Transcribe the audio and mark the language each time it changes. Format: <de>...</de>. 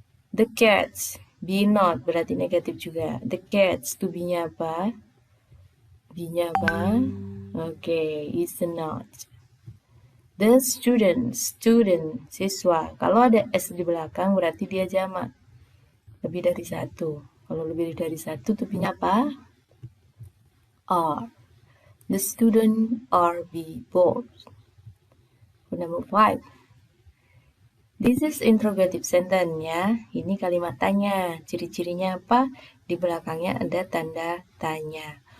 <en>The cats, be not</en> <id>berarti negatif juga.</id> <en>The cats, to be-nya apa? Be-nya apa? Oke, is not. The student, siswa.</en> <id>Kalau ada S di belakang berarti dia jamak. Lebih dari satu. Kalau lebih dari satu, to be-nya apa?</id> <en>Are. The student are be bored. Number 5. This is interrogative sentence ya.</en> <id>Ini kalimat tanya. Ciri-cirinya apa? Di belakangnya ada tanda tanya.</id>